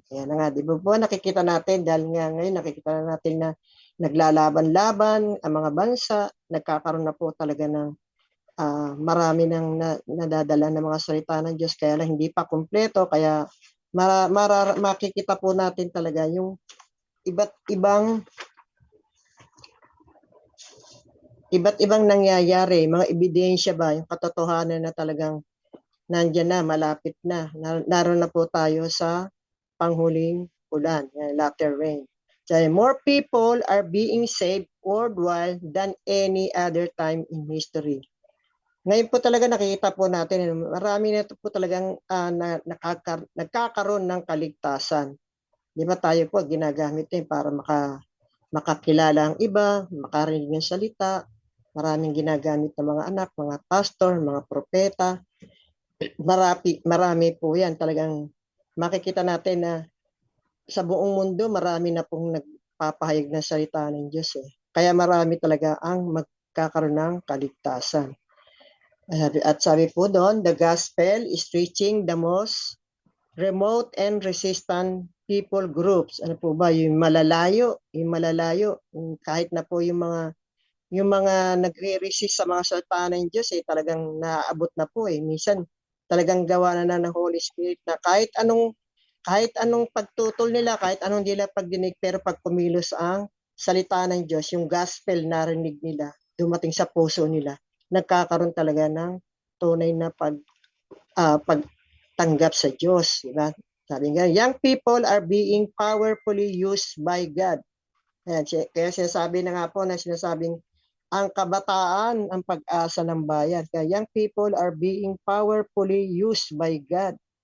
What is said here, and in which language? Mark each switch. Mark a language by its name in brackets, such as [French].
[Filipino] Ayan na nga, di ba po nakikita natin, dahil nga ngayon nakikita natin na naglalaban-laban ang mga bansa, nagkakaroon na po talaga ng marami nang nadadala ng mga salita ng Diyos, kaya lang hindi pa kumpleto, kaya makikita po natin talaga yung iba't ibang nangyayari, mga ebidensya ba, yung katotohanan na talagang nandiyan na, malapit na. Naroon na po tayo sa panghuling ulan, latter rain. [English] So, more people are being saved worldwide than any other time in history. [Filipino] Ngayon po talaga nakikita po natin, marami na ito po talagang nagkakaroon ng kaligtasan. Di ba tayo po ginagamit din para makakilala ang iba, makarinig ng salita. Maraming ginagamit ng mga anak, mga pastor, mga propeta. Marami po yan. Talagang makikita natin na sa buong mundo, marami na pong nagpapahayag ng salita ng Diyos. Kaya marami talaga ang magkakaroon ng kaligtasan. At sabi po doon, [English] the gospel is reaching the most remote and resistant people groups. [Filipino] Ano po ba? Yung malalayo, kahit na po yung mga nagre-resist sa mga salita ng Diyos, talagang naaabot na po. Minsan, talagang gawa na ng Holy Spirit na kahit anong pagtutol nila, kahit anong nila pagdinig, pero pag kumilos ang salita ng Diyos, yung gospel narinig nila, dumating sa puso nila, nagkakaroon talaga ng tunay na pagtanggap sa Diyos, di ba? Sabi nga, [English] young people are being powerfully used by God. [Filipino] Ayan, kaya sinasabi na nga po na sinasabing ang kabataan ang pag-asa ng bayan. Kaya [English] young people are being powerfully used by God.